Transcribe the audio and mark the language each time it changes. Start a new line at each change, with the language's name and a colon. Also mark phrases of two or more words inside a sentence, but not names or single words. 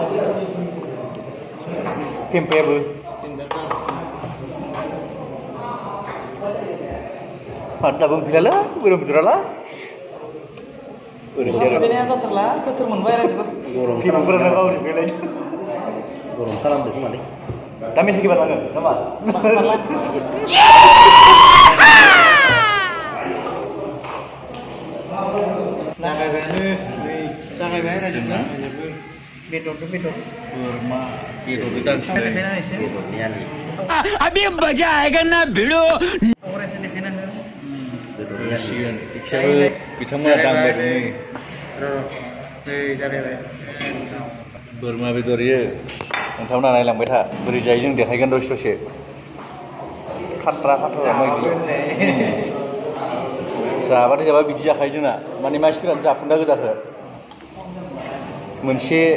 Bodo: टेम्पायाबो दाबो मोनफैलालै बोरमा बेदराला ओरैसो जाथारला बोथोर मोनबाय गरम फिल्मफोरानो गावनि फैलाय गरम खालामदों खोमालै दा मेसेंबा थाङो नामा जागायबाय रायजोना बेदरजों बेदर बोरमा बेदरजों दानसिन
Hindi: अभी मजा आएगा ना भिड़ो
Bodo: बिथांमोना दांबाय बोरमा बेदर इयो नोंथांमोना नायलांबाय था बोरै जायो जों देखायगोन दसे दसे खाथ्रा खाथ्रा जाबाथाय जाबा बिदि जाखायो जोंना माने मानसिफोरानो जाफुंदा गोजाखो मोनसे